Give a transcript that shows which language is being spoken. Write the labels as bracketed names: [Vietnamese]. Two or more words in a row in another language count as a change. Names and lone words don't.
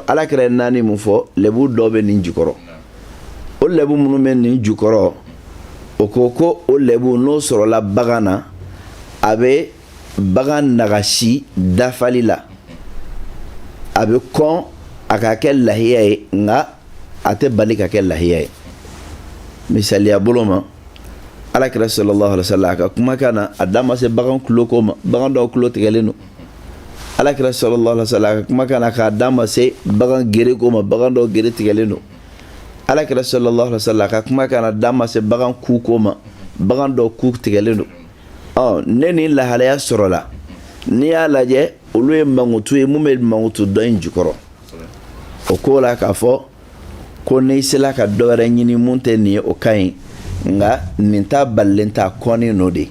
[Bambara] Alakira ye 4 mun fɔ, lɛbu dɔw bɛ nin jukɔrɔ. O lɛbu minnu bɛ nin jukɔrɔ, o ko o lɛbu n'o sɔrɔla bagan na, a bɛ bagan nagasi dafali la. A bɛ kɔn a ka kɛ lahiya ye, nka a tɛ bali ka kɛ lahiya ye. Misaliya bolo ma, Alakira [Arabic] صلى الله عليه وسلم [Bambara] a ka kumakan na a da ma se bagan tulo ko ma, bagan dɔw tulo tigɛlen don. Alakira [Arabic] صلى الله عليه وسلم [Bambara] a ka kumakan na k'a da ma se bagan gere ko ma, bagan dɔw gere tigɛlen don. Alakira [Arabic] صلى الله عليه وسلم [Bambara] a ka kumakan na da ma se bagan ku ko ma, bagan dɔw ku tigɛlen don. Ne ni lahalaya sɔrɔla, n'i y'a lajɛ olu ye mankutu ye mun bɛ mankutu dɔ in jukɔrɔ. O ko la k'a fɔ ko n'i sela ka dɔ wɛrɛ ɲini mun tɛ nin ye o ka ɲi, nka nin ta balilen t'a kɔnnen don de.